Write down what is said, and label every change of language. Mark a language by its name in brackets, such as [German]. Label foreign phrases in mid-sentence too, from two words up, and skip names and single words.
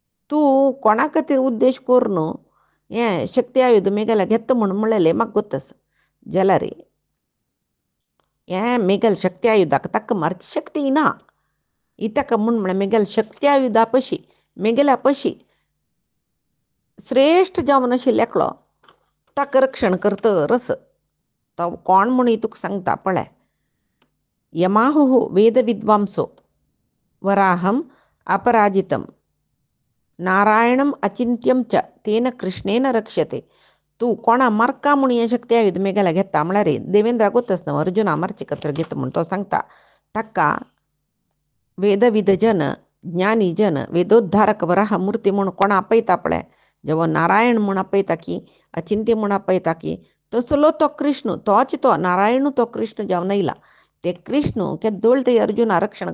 [Konkani] तू कोणा खातीर उद्देश करून हें शक्ती आयुध मेघाला घेता म्हणून म्हणलेलें म्हाका गोत्तस जाल्यार हें मेघल शक्ती आयुधाक ताका मारची शक्ती ना इताका म्हण मेघल शक्ती आयुधा पशी मेघला पशी श्रेश्ठ जावन आशिल्लो एकलो ताका रक्षण करता रस तो कोण म्हूण तुका सांगता पळय [Sanskrit] यमाहुः वेद विद्वांसो वराहम अपराजितम नारायणम अचिंत्यम च तेन कृष्णेन रक्षते [Konkani] तू कोणा मारका म्हूण हें शक्ती आयुध मेघाला घेता म्हळ्यार देवेंद्रा गोतच न्हू अर्जुना मारचे कत्र घेता म्हूण तो सांगता ताका वेदविदजन ज्ञानीजन वेदोद्धारक वराह मूर्ती म्हूण कोणा आपयता पळय जेवो नारायण म्हूण आपयता की अचिंत्य म्हूण आपयता की तसलो तो कृष्ण तोच तो नारायण तो कृष्ण जावन येयला ते कृष्ण केद्दोळ ते अर्जुना रक्षण